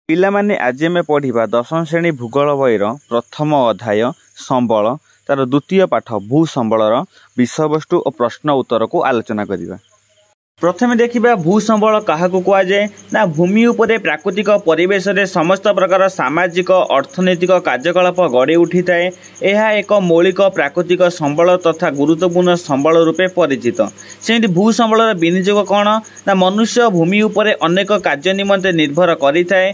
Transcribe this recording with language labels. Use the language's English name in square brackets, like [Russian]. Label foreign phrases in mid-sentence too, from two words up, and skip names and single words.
[Odia] ପିଲାମାନେ ଆଜି ଆମେ ପଢ଼ିବା ଦଶମ ଶ୍ରେଣୀ ଭୂଗୋଳ ବହିର ପ୍ରଥମ ଅଧ୍ୟାୟ ସମ୍ବଳ ତାର ଦ୍ୱିତୀୟ ପାଠ ଭୂ ସମ୍ବଳର ବିଷୟବସ୍ତୁ ଓ ପ୍ରଶ୍ନ ଉତ୍ତରକୁ ଆଲୋଚନା କରିବା। ପ୍ରଥମେ ଦେଖିବା ଭୂ ସମ୍ବଳ କାହାକୁ କୁଆଜେ ନା ଭୂମି ଉପରେ ପ୍ରାକୃତିକ ପରିବେଶ ରେ ସମସ୍ତ ପ୍ରକାର ସାମାଜିକ ଅର୍ଥନୈତିକ କାର୍ଯ୍ୟକଳାପ ଗଢ଼ି ଉଠି ଥାଏ। ଯହ ଏକ ମୌଳିକ ପ୍ରାକୃତିକ ସମ୍ବଳ ତଥା ଗୁରୁତ୍ୱପୂର୍ଣ୍ଣ ସମ୍ବଳ ରୂପେ ପରିଚିତ। ସେମତି ଭୂ ସମ୍ବଳର ବିନିଯୋଗ କଉଣ ନା ମନୁଷ୍ୟ ଭୂମି ଉପରେ ଅନେକ କାର୍ଯ୍ୟ ନିମନ୍ତେ ନିର୍ଭର କରି ଥାଏ।